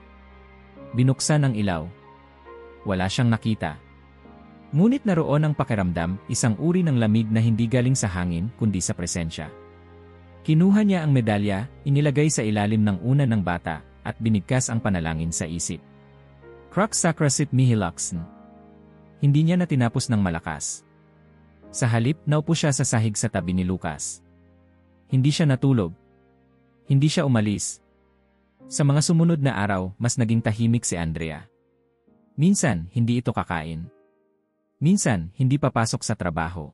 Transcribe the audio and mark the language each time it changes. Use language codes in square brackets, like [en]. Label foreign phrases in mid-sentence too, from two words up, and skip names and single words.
[tl] Binuksan ang ilaw. Wala siyang nakita. Ngunit naroon ang pakiramdam, isang uri ng lamig na hindi galing sa hangin kundi sa presensya. Kinuha niya ang medalya, inilagay sa ilalim ng una ng bata, at binigkas ang panalangin sa isip. [la] Crux sacra sit mihi luxen. [tl] Hindi niya na tinapos ng malakas. Sa halip, naupo siya sa sahig sa tabi ni Lucas. Hindi siya natulog. Hindi siya umalis. Sa mga sumunod na araw, mas naging tahimik si Andrea. Minsan, hindi ito kakain. Minsan, hindi papasok sa trabaho.